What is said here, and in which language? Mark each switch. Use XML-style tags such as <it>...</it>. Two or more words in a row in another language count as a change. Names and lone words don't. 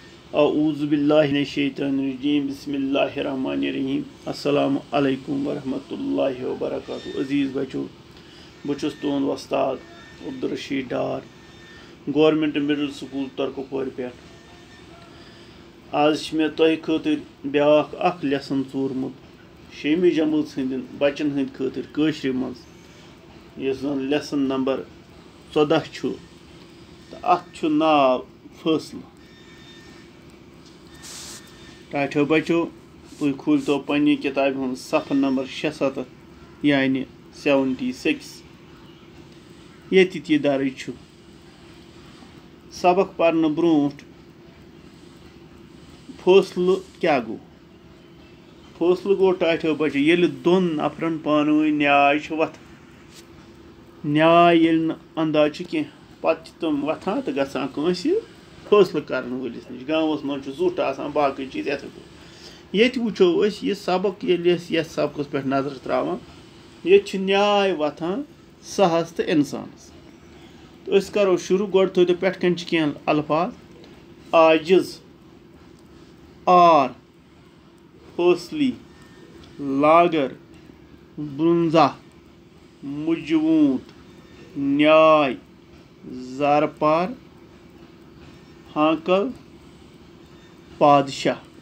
<ar>أعوذ بالله من الشيطان الرجيم بسم الله الرحمن الرحيم السلام عليكم ورحمة الله وبركاته.</ar> <ur>عزیز بچوں,</ur> <ks>बह छुस तुहंद वस्ताद अब्दुलरशीद डार गवर्नमेंट मिडल स्कूल तरकोपर पे। आज मे तोह खतर ब्याख अख लेसन चोरमुत 6वीं जमात हंदन बच्चन हंद खतर कशर मज यस जन लेसन नंबर 14 छु तो अथ छु नाव फैसला। टाठो बच्चो तुम खोल तो पन्नी किताब हूँ सफ़र नंबर 76 यानी 76 ये दर्ज छु।</ks> <ur>سبق پڑھنے</ur> <ks>ब्रोट फैसल क्या गो। फैसल गो टाठो बच्चो ये दोन नफरन पानवी न्याय वथ न्याय अंदाज कह पे तम वथान तो गसान फैसल कर वलिस नश गाँवस मज जुट आसान बाकी चीज ये वो यह सबक ये सबक पे नजर त्रावान ये न्याय वथान सहस तो इंसानस। तो करो शुरू गो थो पे कह अल्फाज आजिज आर फैसली लागर ब्रुंजा मुजवूत न्याय ज़ारपार हाकल पादशाह।</ks>